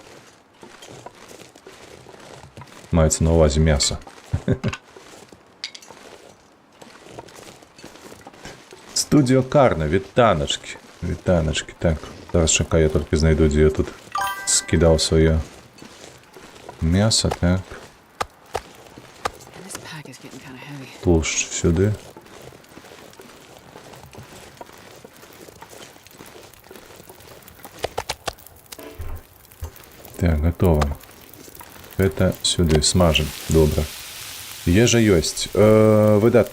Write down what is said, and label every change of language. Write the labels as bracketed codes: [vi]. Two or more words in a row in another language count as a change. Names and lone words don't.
[be] Маецца на ўвазе мяса. Студіо Карна, вітаначкі. Вітаначкі, так. Зараз чакай, я толькі знайду, дзе я тут скідаў сваё мяса, так. [en] This pack is getting kind of heavy. [be] Тлушч сюды. Так, готово. Это сюды, смажем, добра. Ежа ёсць. Выдатна.